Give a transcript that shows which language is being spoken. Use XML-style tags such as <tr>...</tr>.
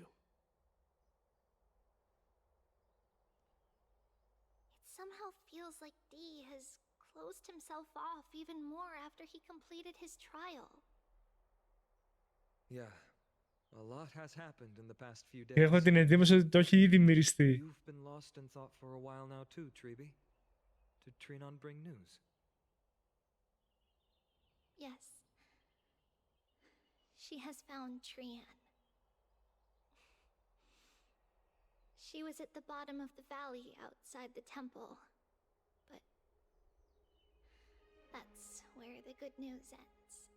<en>It somehow feels like D has closed himself off even more after he completed his trial. Yeah, a lot has happened in the past few days.</en> <el>Έχω την εντύπωση ότι το έχει ήδη μυριστεί.</el> <en>You've been lost in thought for a while now too, Treeby. Did Trinon bring news? Yes. She has found Trian. She was at the bottom of the valley outside the temple, but that's where the good news ends.</en>